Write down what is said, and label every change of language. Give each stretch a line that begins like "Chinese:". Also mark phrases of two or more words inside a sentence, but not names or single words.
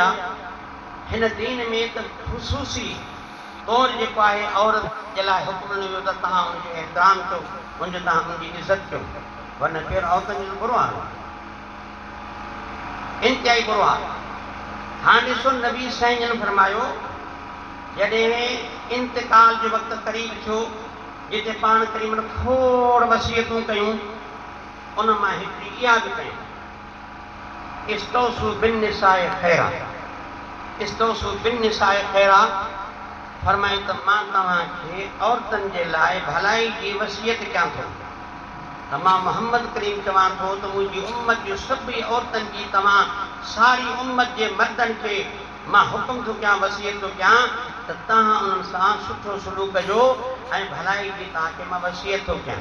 Sindhi: हिन दीन में त ख़ुसूसी तौरु जेको आहे औरत जे लाइ हुकुम ॾिनो त तव्हां हुनजो एहतराम कयो, हुनजो तव्हां हुनजी इज़त कयो, वरना केरु औरतुनि जो बुरो हाल आहे, इंतिहाई बुरो हाल। हाणे ॾिसो नबी साईं जन फरमायो जॾहिं इंतिकाल जो वक़्तु क़रीब थियो, जिते पाण क़रीबन खोड़ वसियतूं कयूं, उन मां हिकिड़ी इहा बि कयूं,
Arabic: استوصوا بالنساء خيرا، استوصوا بالنساء خيرا,
Sindhi: फरमाई त मां तव्हांखे औरतुनि जे लाइ भलाई जी वसियत कयां थो, त मां मोहम्मद करीम चवां थो त मुंहिंजी उम्मत जूं सभई औरतुनि जी, तव्हां सारी उम्मत जे मर्दनि खे मां हुकुम थो कयां, वसियत थो कयां त तव्हां उन्हनि सां सुठो सलूक कजो ऐं भलाई जी तव्हांखे मां वसियत थो कयां।